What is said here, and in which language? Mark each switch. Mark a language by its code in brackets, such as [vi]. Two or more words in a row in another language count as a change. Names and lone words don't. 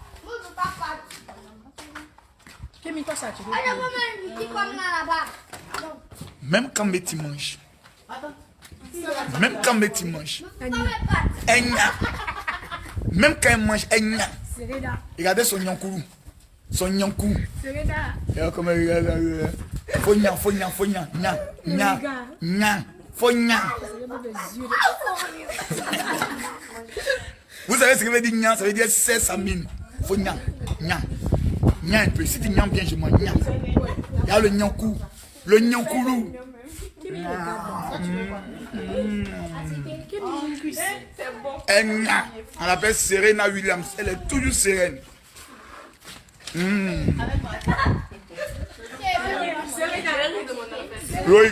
[fr] Même quand Métis mange. Même quand Métis mange. Même quand elle mange, regardez son nyankourou. Son nyankou. Regarde comment il regarde. [dyu] Fognan, fognan, fognan. Nyan, nyan, nyan. Fognan. [fr] Vous savez ce que veut dire nyan? Ça veut dire c'est sa mine. [dyu] Fognan, nyan. Nyan [fr] un peu. Si tu nyan bien, je mange nyan. Regarde le nyankou. Le nyankourou. On l'appelle Serena Williams. Elle est toujours sereine. Loïc.